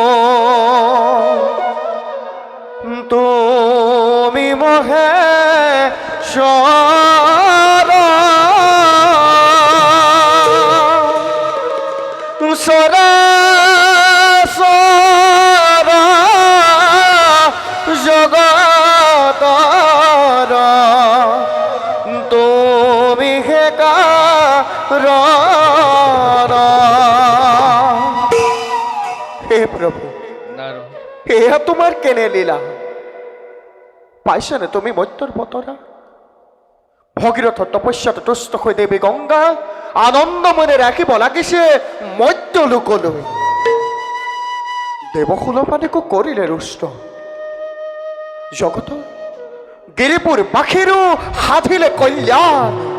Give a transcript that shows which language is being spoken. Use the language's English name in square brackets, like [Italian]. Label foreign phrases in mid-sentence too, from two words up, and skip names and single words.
[Assamese] তুমি মহেশ্বর, সরাসর জগতর তুমি হে কারণ। হে প্রভু, নারদ, এয়া তোমার কেনে লীলা। পাইছা নে তুমি মত্যৰ বতৰা? ভগীৰথৰ তপস্যাত তুষ্ট হৈ দেৱী গংগা আনন্দ মনে ৰাখিব লাগিছে মধ্য লোকলৈ। দেৱকুলপানীকো কৰিলে ৰুষ্ট, জগত গিৰিপুৰ বাসীৰো সাধিলে কল্যাণ।